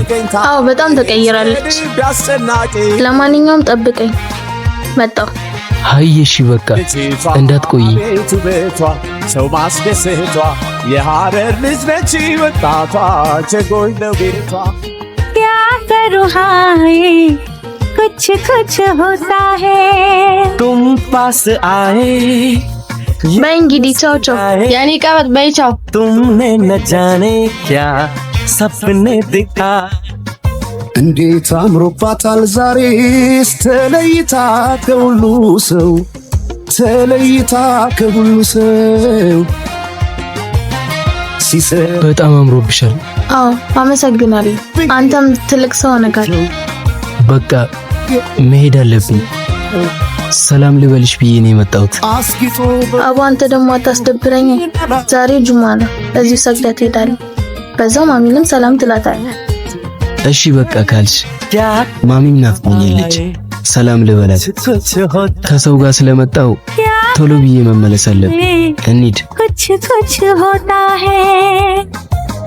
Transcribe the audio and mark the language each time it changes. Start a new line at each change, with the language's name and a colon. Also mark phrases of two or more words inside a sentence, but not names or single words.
Amharic: አዎ በጣም ተቀይራለች ለማንኛውም ጠብቀኝ መጣሁ ሃይሽ በቃ እንዳትቆይ ሰው ማስደሰቷ የሐረር ልጅ ነች ወጣቷ ቸጎኝ ነው ቤቷ ያፈሩ ሃይ
Hindi: कुछ कुछ होता है तुम पास आए
Amharic: በእንግዲህ ቻው ያኔ ቀበጥ በይ ቻው
Hindi: तुमने न जाने क्या सपने दिखा
Amharic: እንዴት አምሮባታል ዛሬስ ተለይታ ከሁሉ ሰው በጣም አምሮብሻል አዎ አመሰግናለሁ አንተም ትልቅ ሰው ነጋል በቃ መሄድ አለብኝ ሰላም ልበልሽ ብዬ ነው የመጣሁት አቦ አንተ ደግሞ አታስደብረኝ ዛሬ ጁማ ነው እዚሁ ሰግደህ ትሄዳለህ በዛው ማሚንም ሰላም ትላታለህ እሺ በቃ ካልሽ ማሚም ናፍቆኛለች ሰላም ልበላት ከሰው ጋር ስለመጣው ቶሎ ብዬ መመለስ አለብኝ እንሂድ
Hindi: कुछ कुछ होता है